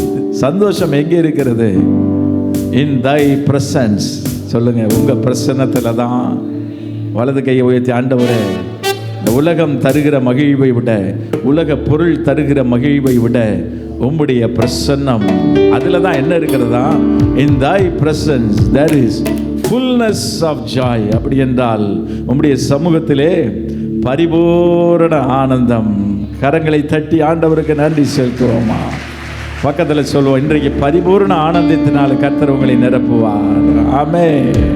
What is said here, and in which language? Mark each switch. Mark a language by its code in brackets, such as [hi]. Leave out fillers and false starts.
[ta] சந்தோஷம் எங்கே இருக்கிறது? [en] In thy presence. [ta] சொல்லுங்க, உங்க பிரசன்னத்துல தான். வலது கையை உயர்த்தி, ஆண்டவரே, இந்த உலகம் தருகிற மகிழ்வை விட, உலக பொருள் தருகிற மகிழ்வை விட உம்முடைய பிரசன்னம், அதுல தான் என்ன இருக்கிறதா? [en] In thy presence there is fullness of joy. [ta] அப்படி என்றால் உம்முடைய சமூகத்திலே பரிபூரண ஆனந்தம். கரங்களை தட்டி ஆண்டவருக்கு நன்றி செலுத்துவோமா? பக்கத்தில் சொல்லுவோம், இன்றைக்கு பரிபூரண ஆனந்தத்தினால் கர்த்தர் உங்களை நிரப்புவார். ஆமென்.